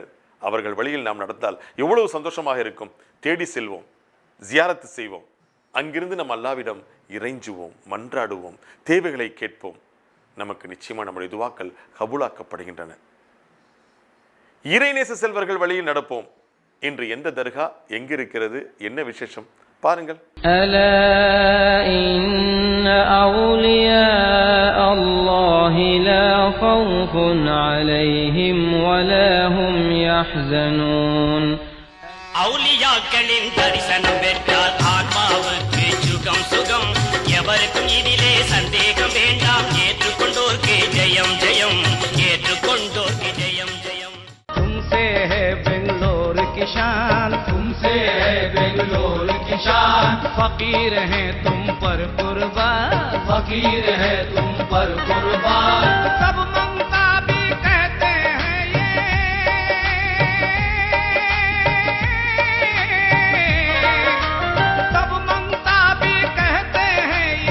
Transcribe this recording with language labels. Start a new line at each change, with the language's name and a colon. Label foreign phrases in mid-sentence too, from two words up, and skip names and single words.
Tamil: அவர்கள் வழியில் நாம் நடந்தால் எவ்வளவு சந்தோஷமாக இருக்கும். தேடி செல்வோம், ஜியாரத்து செய்வோம், அங்கிருந்து நம் அல்லாவிடம் இறைஞ்சுவோம், மன்றாடுவோம், தேவைகளை கேட்போம். நமக்கு நிச்சயமா நம்முடைய துவாக்கள் கபூலாக்கப்படுகின்றன. இறைநேச செல்வர்கள் வழியில் நடப்போம். இன்று எந்த தர்கா எங்கிருக்கிறது, என்ன விசேஷம் பாருங்கள்.
Arabic: ألا إن أولياء الله لا خوف عليهم ولا هم يحزنون.
Tamil: ஔலியாக்களின் தரிசனம் பெற்றால் ஆத்மாவுக்கு சுகம் சுகம். எவருக்கும் இதிலே சந்தேகம் வேண்டாம். ஏற்றுக்கொண்டோர்க்கு ஜெயம் ஜெயம், ஏற்றுக்கொண்டோர்க்கு ஜெயம் ஜெயம்.
Hindi: तुमसे है बेंगलोर की शान, तुमसे है बेंगलोर की शान. फकीर हैं तुम पर कुर्बान, फकीर है तुम पर कुर्बान. सब मंगता भी कहते हैं ये, सब मंगता भी कहते हैं ये.